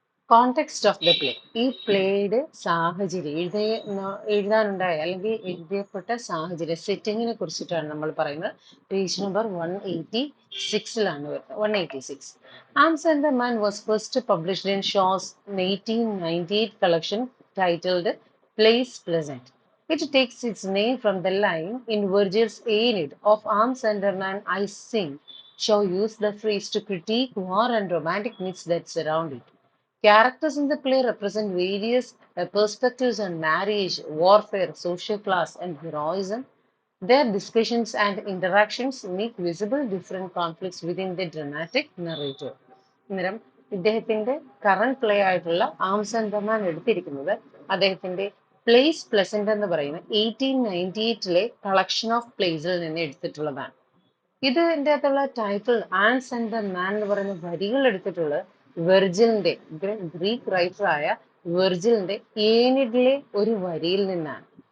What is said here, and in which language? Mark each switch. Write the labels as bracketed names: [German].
[English] context of the play, [Malayalam] ഈ പ്ലേയുടെ സാഹചര്യം, എഴുതാനുണ്ടായ അല്ലെങ്കിൽ എഴുതിയപ്പെട്ട സാഹചര്യം, സെറ്റിങ്ങിനെ കുറിച്ചിട്ടാണ് നമ്മൾ പറയുന്നത്. പേജ് നമ്പർ 186 വരുന്നത്. 186. [English] Arms and the man was first published in Shaw's 1898 collection titled Plays Pleasant. It takes its name from the line in Virgil's Aeneid of Arms and a Man I Sing. Shaw used the phrase to critique war and romantic myths that surround it. Characters in the play represent various perspectives on marriage, warfare, social class, and heroism. Their discussions and interactions make visible different conflicts within the dramatic narrative. [Malayalam] അന്നേരം ഇദ്ദേഹത്തിന്റെ current play ആയിട്ടുള്ള arms and the man എടുത്തിരിക്കുന്നത് അദ്ദേഹത്തിന്റെ place pleasant എന്ന് പറയുന്ന 1898 collection of പ്ലേസിൽ നിന്ന് എടുത്തിട്ടുള്ളതാണ്. ഇതിൻ്റെ അകത്തുള്ള title Ans and the man എന്ന് പറയുന്ന വരികൾ എടുത്തിട്ടുള്ളത് വെർജിലിന്റെ, ഗ്രീക്ക് റൈറ്ററായ വെർജിലിന്റെ ഏനിഡിലെ ഒരു വരിയിൽ നിന്നാണ്.